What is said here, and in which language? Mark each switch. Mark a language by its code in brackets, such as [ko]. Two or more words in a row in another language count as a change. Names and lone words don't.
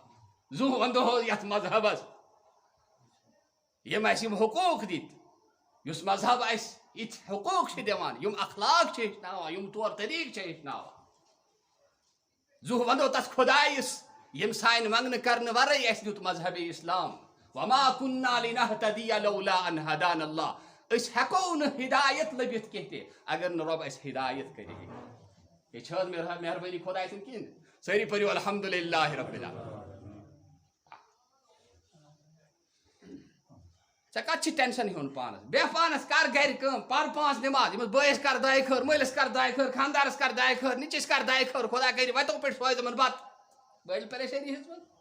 [ks] زُو ونٛدو یتھ مذہبس یم اَسہِ یم حقوق دِتۍ, یُس مذہب اَسہِ یِتھ حقوق چھِ دِوان, یم اخلاق چھِ ہیٚچھناوان, یم طور طریقہٕ چھِ ہیٚچھناوان. زُو ونٛدو تتھ خۄدایس یم سانہِ منٛگنہٕ کرنہٕ ورٲے اَسہِ دیُت مذہبی اسلام. [ar] وما كنا لنهتدي لولا ان هدانا الله, [ks] اس ہیکو نہ ہدایت لبِتھ کینٛہہ تہِ اگر نہ رۄب اَسہِ ہدایت کرِ. یہ چھِ حظ مہربٲنی خۄداے سٕنٛز کِنہٕ؟ سٲری پٔرِو [ar] الحمدللہ رب العالمین. [ks] ژےٚ کَتھ چھِ ٹٮ۪نشَن ہیوٚن پانَس بیٚہہ پانَس کَر گَرِ کٲم پَر 5 نٮ۪ماز ییٚمِس بٲیِس کَر دۄیہِ خٲر مٲلِس کَر دۄیہِ خٲر خانٛدارَس کَر دۄیہِ خٲر نِچِس کَر دۄیہِ خٲر خۄدا کَرِ وَتو پٮ۪ٹھ سوزِ یِمَن بَتہٕ بٔلۍ پریشٲنی ہیٚژمٕژ.